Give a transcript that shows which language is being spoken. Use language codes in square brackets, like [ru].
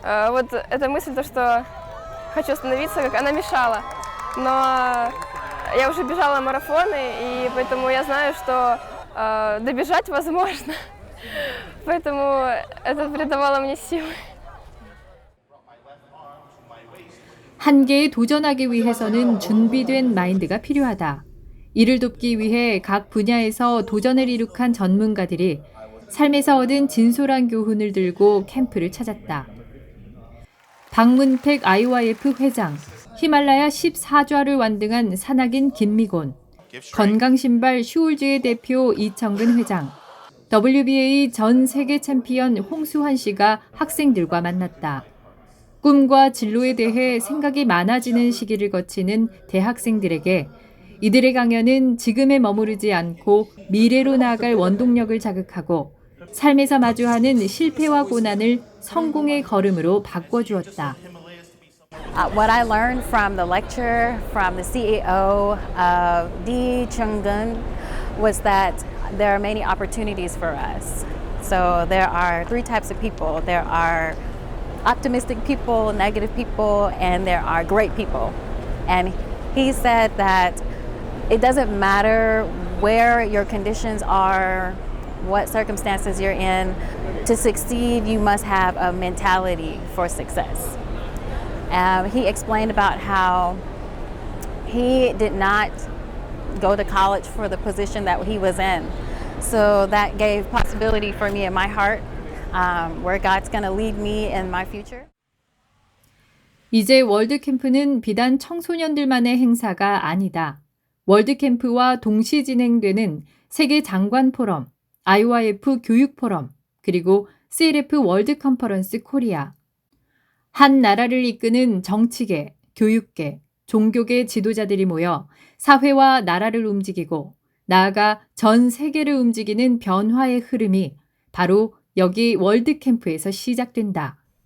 [ru] вот эта мысль, то, что хочу остановиться, как она мешала. Но я уже бежала марафоны, и поэтому я знаю, что добежать возможно. Поэтому это придавало мне силы. [ko] 한계에 도전하기 위해서는 준비된 마인드가 필요하다. 이를 돕기 위해 각 분야에서 도전을 이룩한 전문가들이 삶에서 얻은 진솔한 교훈을 들고 캠프를 찾았다. 박문택 IYF 회장, 히말라야 14좌를 완등한 산악인 김미곤, 건강신발 슈울즈의 대표 이청근 회장, WBA 전 세계 챔피언 홍수환 씨가 학생들과 만났다. 꿈과 진로에 대해 생각이 많아지는 시기를 거치는 대학생들에게 이들의 강연은 지금에 머무르지 않고 미래로 나아갈 원동력을 자극하고 삶에서 마주하는 실패와 고난을 성공의 걸음으로 바꿔주었다. [en] What I learned from the lecture from the CEO of Lee Chung-gun was that there are many opportunities for us. So there are three types of people. There are optimistic people, negative people, and there are great people. And he said that it doesn't matter where your conditions are, what circumstances you're in. To succeed, you must have a mentality for success. He explained about how he did not go to college for the position that he was in. So that gave possibility for me in my heart, where God's going to lead me in my future. [ko] 이제 월드캠프는 비단 청소년들만의 행사가 아니다. 월드캠프와 동시 진행되는 세계 장관 포럼, IYF 교육 포럼, 그리고 CLF 월드 컨퍼런스 코리아. 한 나라를 이끄는 정치계, 교육계, 종교계 지도자들이 모여 사회와 나라를 움직이고 나아가 전 세계를 움직이는 변화의 흐름이 바로 여기 월드캠프에서 시작된다.